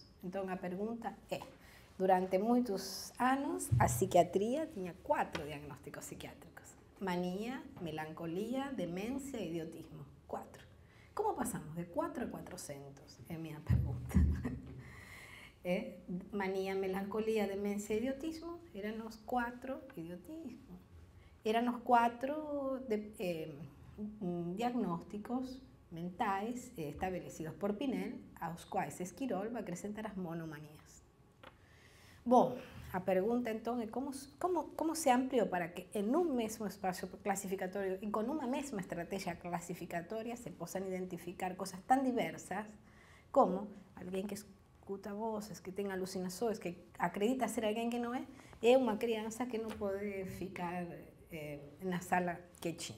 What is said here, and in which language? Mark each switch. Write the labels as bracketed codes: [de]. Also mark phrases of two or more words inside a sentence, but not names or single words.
[pt] Então a pergunta é, durante muitos anos a psiquiatria tinha 4 diagnósticos psiquiátricos: mania, melancolia, demência e idiotismo. 4. Como passamos de 4 a 400? É a minha pergunta. Mania, [es] melancolía, demencia e idiotismo, eran los 4, idiotismo, eran los 4 diagnósticos [pt] mentais estabelecidos por Pinel, aos quais Esquirol vai acrescentar as monomanias. Bom, a pergunta então é como se ampliou para que em um mesmo espaço classificatório e com uma mesma estratégia classificatória se possam identificar coisas tão diversas como alguém que escuta vozes, que tem alucinações, que acredita ser alguém que não é uma criança que não pode ficar na sala quietinho.